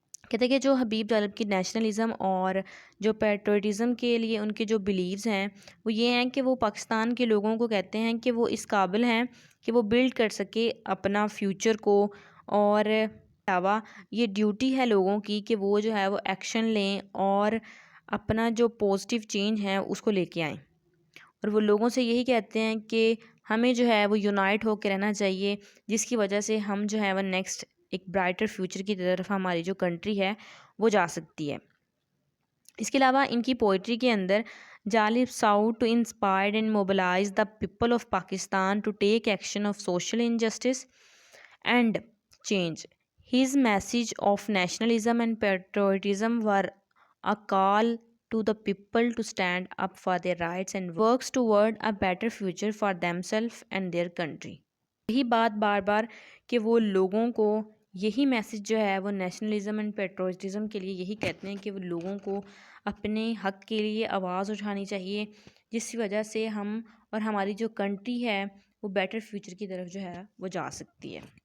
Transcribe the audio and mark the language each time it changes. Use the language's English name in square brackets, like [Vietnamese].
[Urdu] کہتے ہیں کہ جو حبیب جالب کی نیشنلزم اور جو پیٹریٹزم کے لیے ان کے جو بلیوز ہیں وہ یہ ہیں کہ وہ پاکستان کے لوگوں کو کہتے ہیں کہ وہ اس قابل ہیں کہ وہ بلڈ کر سکے اپنا فیوچر کو، اور علاوہ یہ ڈیوٹی ہے لوگوں کی کہ وہ جو ہے وہ ایکشن لیں اور اپنا جو پازیٹیو چینج ہے اس کو لے کے آئیں. اور وہ لوگوں سے یہی کہتے ہیں کہ ہمیں جو ہے وہ یونائٹ ہو کے رہنا چاہیے، جس کی وجہ سے ہم جو ہے وہ نیکسٹ ایک برائٹر فیوچر کی طرف ہماری جو کنٹری ہے وہ جا سکتی ہے. اس کے علاوہ ان کی پوئٹری کے اندر [English] Jalib sought to inspire and mobilize the people of Pakistan to take action of social injustice and change. His message of nationalism and patriotism were a call to the people to stand up for their rights and works toward a better future for themselves and their country. [Urdu] یہی بات بار بار کہ وہ لوگوں کو یہی message جو ہے وہ نیشنلزم اینڈ پیٹریوٹزم کے لیے یہی کہتے ہیں کہ وہ لوگوں کو اپنے حق کے لیے آواز اٹھانی چاہیے، جس کی وجہ سے ہم اور ہماری جو کنٹری ہے وہ بیٹر فیوچر کی طرف جو ہے وہ جا سکتی ہے.